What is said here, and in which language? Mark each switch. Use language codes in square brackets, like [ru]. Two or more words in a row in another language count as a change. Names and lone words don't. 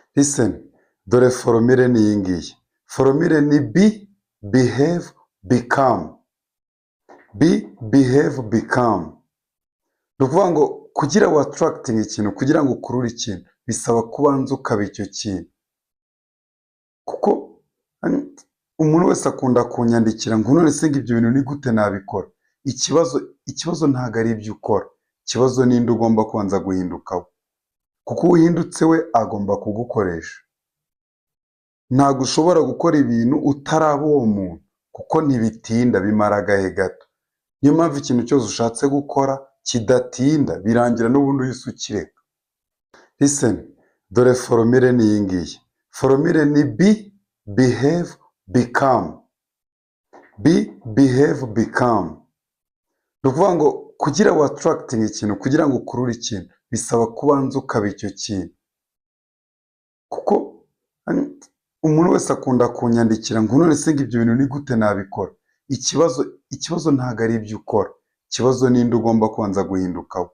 [en] Listen, [rw] dore foromire ni iyi ngiyi. Foromire ni [en] be, behave, become. Be, behave, become. [rw] Ni ukuvuga ngo kugira ngo atarakitinge ikintu, kugira ngo ukurure ikintu, bisaba kubanza ukaba icyo kintu. Kuko umuntu wese akunda kunyandikira ngo none se ngo ibyo bintu ni gute nabikora. Ikibazo ntabwo ari ibyo ukora. Ikibazo ninde ugomba kubanza guhindukaho. Kuko uhindutse we agomba kugukoresha. Ntabwo ushobora gukora ibintu utaraba uwo muntu, kuko ntibitinda, bimara agahe gato. Niyo mpamvu ikintu cyose ushatse gukora kidatinda, birangira n'ubundi uhise ukireka. Listen, dore foromire ni iyi ngiyi. Foromire ni [en] be, behave, become. [rw] Be, behave, become. Ni ukuvuga ngo kugira ngo atarakitinge ikintu, kugira ngo ukurure ikintu, bisaba kubanza ukaba icyo kintu. Kuko umuntu wese akunda kunyandikira ngo none se ngo ibyo bintu ni gute nabikora. Ikibazo ntabwo ari ibyo ukora. Ikibazo ninde ugomba kubanza guhindukaho.